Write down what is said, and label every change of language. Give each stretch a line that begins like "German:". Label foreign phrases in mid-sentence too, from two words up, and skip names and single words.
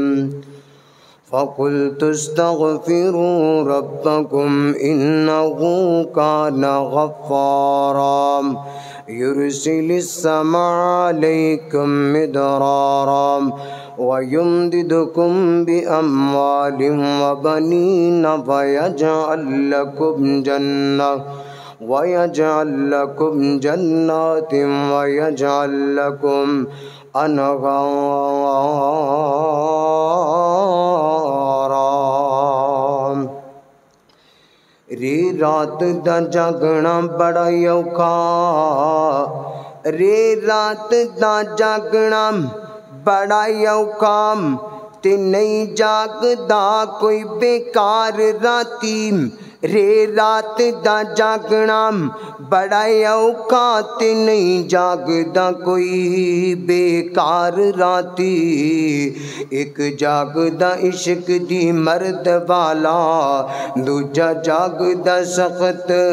Arabic: فقلت استغفروا ربکم انہ کان غفارا یرسل السماء علیکم مدرارا ویمددکم باموال وبنین ویجعل لکم جنات ویجعل لکم انہارا۔
Punjabi: رے رات دا جاگنا بڑا اوکھا، رے رات دا جاگنا بڑا اوکھا، تے نہیں جاگدا کوئی بیکار راتی، رے رات دا جاگنا بڑا اوکھا تے نہیں جاگدا کوئی بیکار راتی ایک جاگدا عشق دی مرد والا دوجا جاگدا سخت